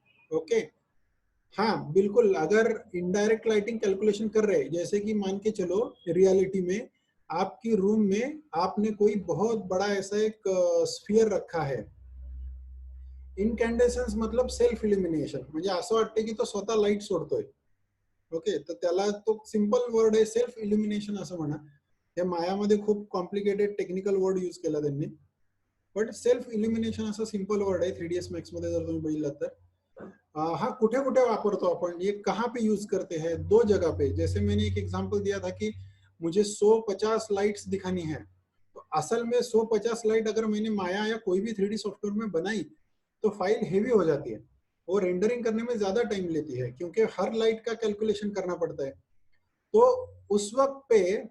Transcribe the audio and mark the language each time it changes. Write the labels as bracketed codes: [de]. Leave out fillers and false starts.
[hi] Okay, हाँ बिल्कुल, अगर इनडायरेक्ट लाइटिंग कैलकुलेशन कर रहे हैं, जैसे कि मान के चलो रियलिटी में आपकी रूम में आपने कोई बहुत बड़ा ऐसा एक स्फीयर रखा है, इनकॅन्डेसन्स मतलब सेल्फ इल्युमिनेशन, [mr] म्हणजे असं वाटतं की तो स्वतः लाईट सोडतोय। ओके, तर त्याला तो सिंपल वर्ड आहे सेल्फ इल्युमिनेशन असं म्हणा, हे मायामध्ये खूप कॉम्प्लिकेटेड टेक्निकल वर्ड यूज केला त्यांनी, बट सेल्फ इल्युमिनेशन असं सिंपल वर्ड आहे 3ds Max मध्ये जर तुम्ही बघितलं तर। [hi] हाँ, [mr] कुठे कुठे वापरतो अपन, [hi] ये कहाँ पे यूज करते हैं, दो जगह पे। जैसे मैंने एक एग्जांपल दिया था कि मुझे 100-50 लाइट्स दिखानी है, तो असल में 100-50 लाइट अगर मैंने माया या कोई भी 3D सॉफ्टवेयर में बनाई तो फाइल हेवी हो जाती है, वो रेंडरिंग करने में ज्यादा टाइम लेती है, क्योंकि हर लाइट का कैलकुलेशन करना पड़ता है। तो उस वक्त पे